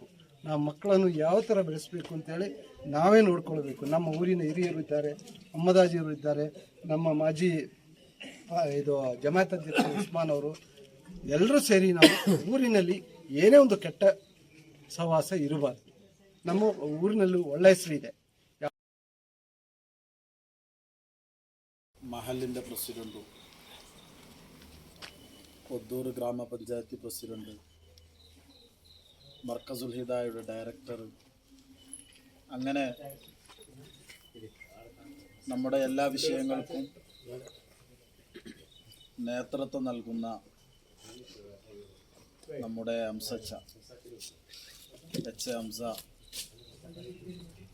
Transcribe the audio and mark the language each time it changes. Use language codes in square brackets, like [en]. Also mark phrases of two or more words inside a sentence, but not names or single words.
[kn] ನಮ್ಮ ಮಕ್ಕಳನ್ನು ಯಾವ ಥರ ಬೆಳೆಸಬೇಕು ಅಂತೇಳಿ ನಾವೇ ನೋಡ್ಕೊಳ್ಬೇಕು. ನಮ್ಮ ಊರಿನ ಹಿರಿಯರು ಇದ್ದಾರೆ, ಅಮ್ಮದಾಜಿಯವರು ಇದ್ದಾರೆ, ನಮ್ಮ ಮಾಜಿ ಜಮಾತ್ ಅಧ್ಯಕ್ಷ ಉಸ್ಮಾನ್ ಅವರು, ಎಲ್ಲರೂ ಸೇರಿ ನಾವು ಊರಿನಲ್ಲಿ ಏನೇ ಒಂದು ಕೆಟ್ಟ ಸಹವಾಸ ಇರಬಾರ್ದು. ನಮ್ಮ ಊರಿನಲ್ಲೂ ಒಳ್ಳೆಯ ಹೆಸರಿದೆ. [ml] മഹലിൻ്റെ പ്രസിഡൻറ്റും ഒദ്ദൂർ ഗ്രാമപഞ്ചായത്ത് പ്രസിഡൻറ്റ്, മർക്കസുൽ ഹിദായയുടെ ഡയറക്ടർ, അങ്ങനെ നമ്മുടെ എല്ലാ വിഷയങ്ങൾക്കും നേതൃത്വം നൽകുന്ന നമ്മുടെ ഹംസച്ച, എച്ച് ഹംസ,